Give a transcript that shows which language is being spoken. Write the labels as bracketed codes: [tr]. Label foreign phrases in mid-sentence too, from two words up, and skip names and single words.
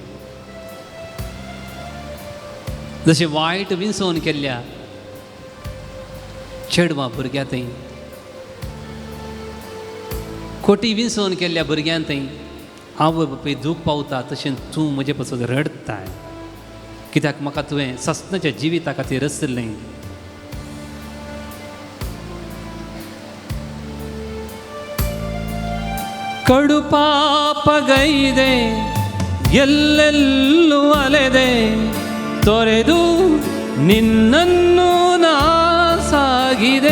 [kok] जशें वायट विंसवण केल्ल्या चेडवां भुरग्यां थंय, खोटी विंसवण केल्ल्या भुरग्यां थंय आवय बापूय दूख पावता, तशें तूं म्हजे पासून रडताय. कित्याक म्हाका तुवें सस्नाच्या जिविता खातीर रचलें. [kn] ಕಡು ಪಾಪಗೈದೆ ಎಲ್ಲೆಲ್ಲೂ ಅಲೆದೆ, ತೊರೆದು ನಿನ್ನನ್ನು ನಾ ಸಾಗಿದೆ.